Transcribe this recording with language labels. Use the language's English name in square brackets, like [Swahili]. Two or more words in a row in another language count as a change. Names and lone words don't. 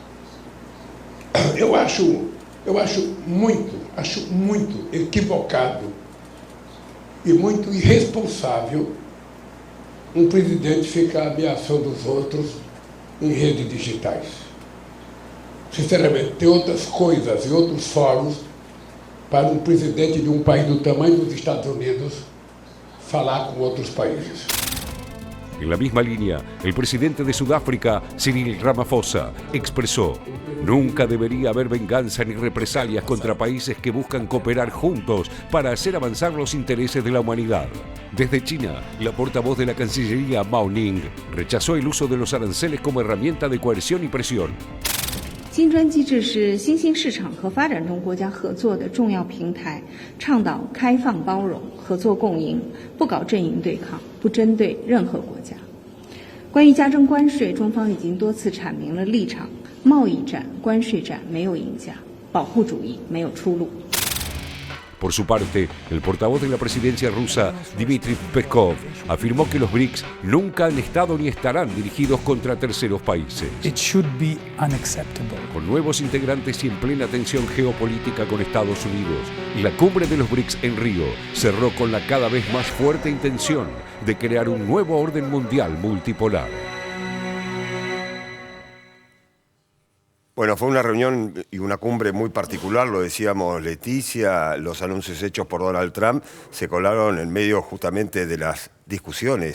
[Portuguese] Eu acho muito equivocado e muito irresponsável um presidente ficar ameaçando os outros em redes digitais. Sinceramente, tem outras coisas e outros fóruns para um presidente de um país do tamanho dos Estados Unidos falar com outros países. [Spanish] En la misma línea, el presidente de Sudáfrica, Cyril Ramaphosa, expresó: nunca debería haber venganza ni represalias contra países que buscan cooperar juntos para hacer avanzar los intereses de la humanidad. Desde China, la portavoz de la Cancillería, Mao Ning, rechazó el uso de los aranceles como herramienta de coerción y presión. [Chinese] 金砖机制是新兴市场和发展中国家合作的重要平台，倡导开放包容、合作共赢，不搞阵营对抗，不针对任何国家。关于加征关税，中方已经多次阐明了立场：贸易战、关税战没有赢家，保护主义没有出路。 [Spanish] Por su parte, el portavoz de la presidencia rusa, Dmitry Peskov, afirmó que los BRICS nunca han estado ni estarán dirigidos contra terceros países. [English] It should be unacceptable. [Spanish] Con nuevos integrantes y en plena tensión geopolítica con Estados Unidos, la cumbre de los BRICS en Río cerró con la cada vez más fuerte intención de crear un nuevo orden mundial multipolar. Bueno, fue una reunión y una cumbre muy particular, lo decíamos Leticia, los anuncios hechos por Donald Trump se colaron en medio justamente de las discusiones,